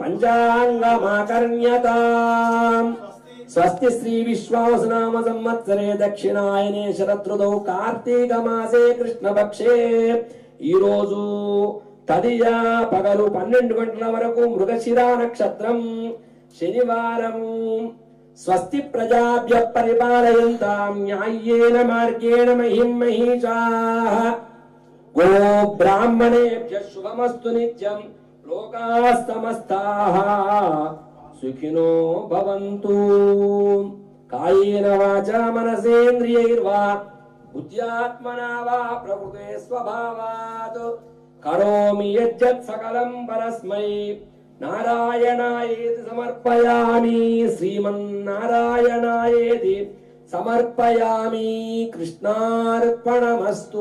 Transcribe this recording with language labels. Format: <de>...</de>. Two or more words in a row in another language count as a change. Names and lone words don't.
<sa>పంచాంగమాకర్ణ్యతాం స్వస్తి శ్రీ విశ్వావసునామ సంవత్సరే దక్షిణాయనే శరదృతౌ కార్తీక మాసే కృష్ణపక్షే</sa> <te>ఈ రోజు తదియా పగలు 12 గంటల వరకు మృగశిరా నక్షత్రం శనివారము స్వస్తి</te> <sa>ప్రజాభ్య పరిపాలయంతాం న్యాయేన మార్గేణ మహిం మహిషాః గో బ్రాహ్మణేభ్య శుభమస్తు నిత్యం లోకాః సమస్తాః సుఖినో భవంతు కాయేన వాచా మనసేంద్రియైర్వా బుద్ధ్యాత్మనా వా ప్రకృతే స్వభావాత్ కరోమి యజ్జత్ సకలం పరస్మై నారాయణాయేతి సమర్పయామి శ్రీమన్నారాయణాయేతి సమర్పయామి కృష్ణార్పణమస్తు.</sa>